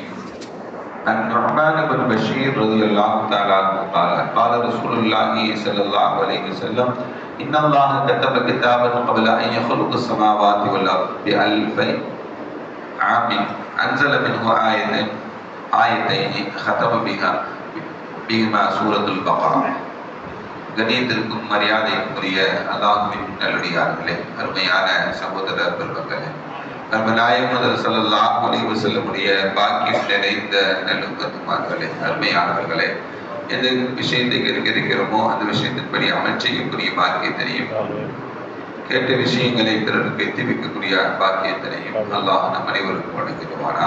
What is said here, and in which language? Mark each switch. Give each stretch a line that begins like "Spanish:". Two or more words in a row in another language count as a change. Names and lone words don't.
Arabic: عن النعمان بن بشير رضي الله تعالى عنه قال قال رسول الله صلى الله عليه وسلم إن الله كتب كتابا قبل أن يخلق السماوات والأرض ب1000 عام أنزل منه آيتين ختم بهما سورة البقرة.
Tamil: கணியத்திற்கும் மரியாதைக்குரிய அல்லாஹ்வின் நல்லடியார்களே, அருமையான சகோதர பெருமக்களே, நாயகம்
Arabic: صلى الله عليه وسلم
Tamil: பாக்கியம் நிறைந்த நல்லும்மத்துமார்களே, அருமையானவர்களே, எந்த விஷயத்தை இருக்கிறோமோ அந்த விஷயத்தின்படி அமல் செய்யக்கூடிய பாக்கியத்தினையும் கேட்ட விஷயங்களை பிறருக்கு எத்தி வைக்கக்கூடிய பாக்கியத்தினையும் அல்லாஹ் நம் அனைவருக்கும் வழங்கிடுவானாக.